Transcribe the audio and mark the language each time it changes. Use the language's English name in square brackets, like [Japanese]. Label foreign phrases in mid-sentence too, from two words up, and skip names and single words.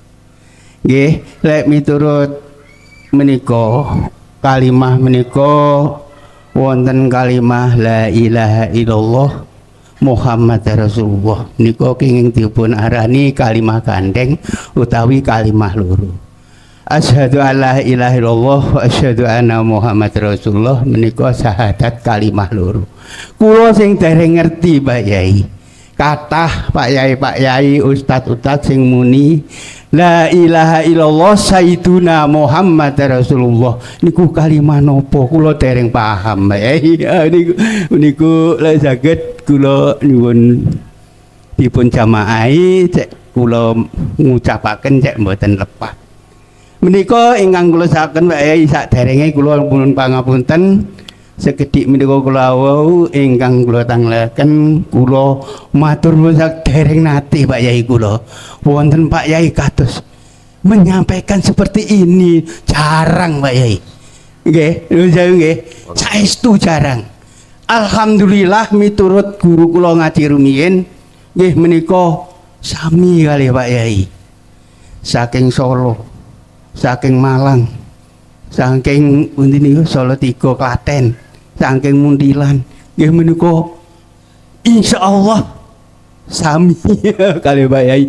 [Javanese] Nggih, lek miturut menika kalimah menika wonten kalimah [Arabic] لا إله إلا الله محمد رسول الله [Javanese] menika kenging dipun arani kalimah gandeng utawi kalimah loro. [Arabic] أشهد أن لا إله إلا الله وأشهد أن محمدا رسول الله [Javanese] مَنِيكا شهادة كليمه لورو. Kula sing dereng ngerti Pak Yai. Kathah Pak Yai, ustad sing muni [Arabic] لا إله إلا الله سيدنا محمد رسول الله [Javanese] niku kalimah napa kula dereng paham Pak Yai. Niku lek saged kula nyuwun dipun jamaahi cek kula ngucapaken cek mboten lepat. Menika ingkang kula saken Pak Yai saderenge kula pun pangapunten sekedhik menika kula wau ingkang kula tanglaken kula matur nuwun sadereng nate Pak Yai kula wonten Pak Yai kados [Indonesian] menyampaikan seperti ini [Javanese] jarang Pak Yai nggih nggih saestu jarang. Alhamdulillah miturut guru kula ngaji rumiyin nggih menika sami kali Pak Yai saking Solo saking Malang saking pundi niku Solo 3 Klaten saking Muntilan nggih menika insyaallah sami kali Pak Yai.